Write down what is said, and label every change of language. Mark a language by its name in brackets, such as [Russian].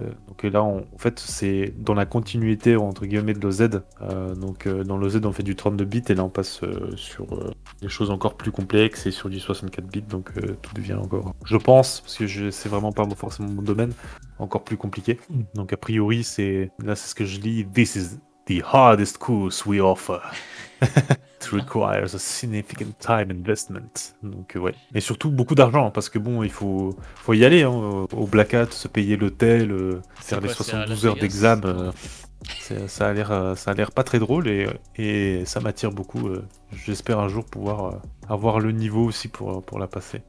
[French] Donc là, en fait, c'est dans la continuité entre guillemets de l'OZ. Donc dans l'OZ, on fait du 32 bits et là, on passe sur des choses encore plus complexes et sur du 64 bits. Donc tout devient encore, je pense, parce que c'est vraiment pas forcément mon domaine, encore plus compliqué. Donc a priori, là, c'est ce que je lis. [English] This is the hardest course we offer. It requires a significant time investment. [French] Donc ouais. Et surtout beaucoup d'argent, parce que bon, il faut y aller au Black Hat, se payer l'hôtel, faire les 72 heures d'examen. Ça a l'air pas très drôle et ça m'attire beaucoup. J'espère un jour pouvoir avoir le niveau aussi pour la passer.